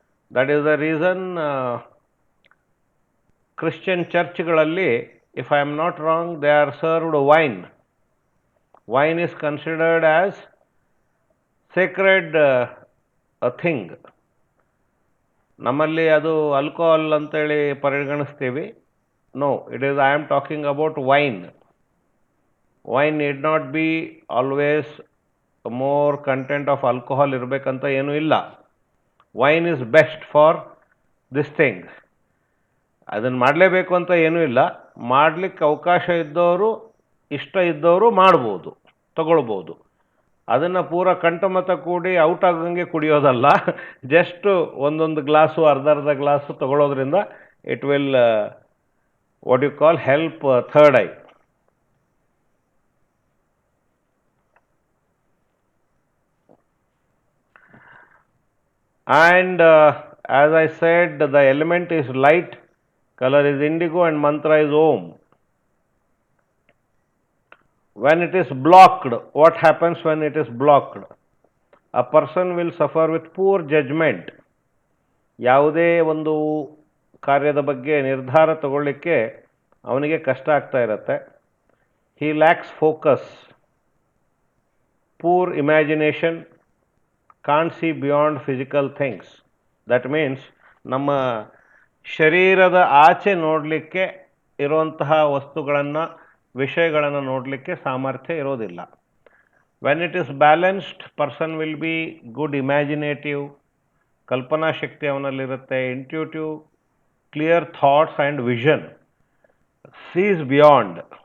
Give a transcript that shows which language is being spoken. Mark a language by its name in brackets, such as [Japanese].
[English] That is the reason Christian churchಗಳಲ್ಲಿ, if I am not wrong, they are served wine. Wine is considered as sacred a thing. [Kannada] ನಮ್ಮಲ್ಲಿ ಅದು alcohol ಅಂತೇಳಿ ಪರಿಗಣಿಸ್ತೀವಿ. [English] No, I am talking about wine. Wine need not be always more content of alcohol [Kannada] ಇರಬೇಕಂತ ಏನೂ ಇಲ್ಲ. [English] Wine is best for this thing. [Kannada] ಅದನ್ನು ಮಾಡಲೇಬೇಕು ಅಂತ ಏನೂ ಇಲ್ಲ, ಮಾಡಲಿಕ್ಕೆ ಅವಕಾಶ ಇದ್ದವರು, ಇಷ್ಟ ಇದ್ದವರು ಮಾಡ್ಬೋದು, ತಗೊಳ್ಬೋದು. ಅದನ್ನು ಪೂರ ಕಂಠಮತ ಕೂಡಿ ಔಟ್ ಆಗಂಗೆ ಕುಡಿಯೋದಲ್ಲ, ಜಸ್ಟ್ ಒಂದೊಂದು ಗ್ಲಾಸು ಅರ್ಧ glass ತಗೊಳ್ಳೋದ್ರಿಂದ [English] It will what you call help third eye. And as I said, the element is light, color is indigo, and mantra is Om. When it is blocked, what happens when it is blocked? A person will suffer with poor judgment. [Kannada] ಯಾವುದೇ ಒಂದು ಕಾರ್ಯದ ಬಗ್ಗೆ ನಿರ್ಧಾರ ತಗೊಳ್ಳಿಕ್ಕೆ ಅವನಿಗೆ ಕಷ್ಟ ಆಗ್ತಾ ಇರುತ್ತೆ. [English] He lacks focus, poor imagination, can't see beyond physical things. That means [Kannada] ನಮ್ಮ ಶರೀರದ ಆಚೆ ನೋಡಲಿಕ್ಕೆ ಇರುವಂತಹ ವಸ್ತುಗಳನ್ನು, ವಿಷಯಗಳನ್ನು ನೋಡಲಿಕ್ಕೆ ಸಾಮರ್ಥ್ಯ ಇರೋದಿಲ್ಲ. [English] when it is balanced, person will be good imaginative, [Kannada] Kalpana Shakti ಅವನಲ್ಲಿರುತ್ತೆ, [English] Intuitive, clear thoughts and vision, sees beyond.